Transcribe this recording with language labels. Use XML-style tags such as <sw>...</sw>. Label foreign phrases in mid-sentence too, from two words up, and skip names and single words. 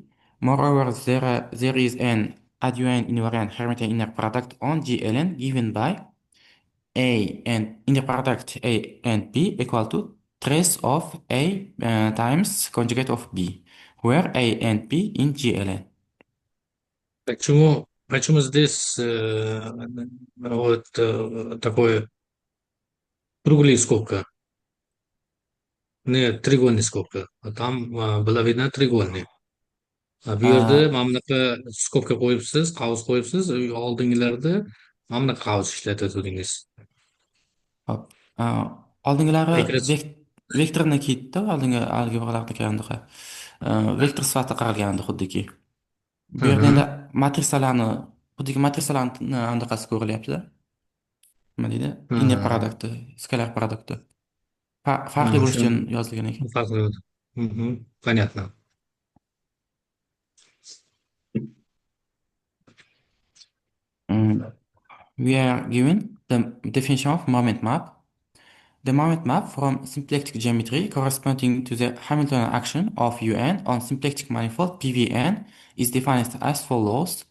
<en>Moreover, there is an adjoint invariant Hermitian inner product on GLN given by A and inner product A and B equal to trace of A times conjugate of B, where A and B in GLN.</en> <ru>Почему здесь вот такое круглая скобка, не треугольная скобка. А там была видна треугольная.</ru> <uz>Bu yerda Uh, mana bunaqa skobka qo'yibsiz, qavs qo'yibsiz, oldingilarda mana bunaqa qavs ishlatadingiz. hop. Oldingilari Ekran vektorni ketdi, oldingi algebralarda qanaqa vektor sifatida qaralgandi xuddiki. Bu yerda endi matrisalarni, xuddiki matrisalarni anaqasi ko'rilyapti. Nima deydi? Inner produkti, skalar produkti. Farqli bo'lish uchun yozilgan ekan. farqli.</uz> <ru>Понятно.</ru> <en>We are given the definition of moment map. The moment map from symplectic geometry corresponding to the Hamiltonian action of Un on symplectic manifold PVN is defined as follows.</en>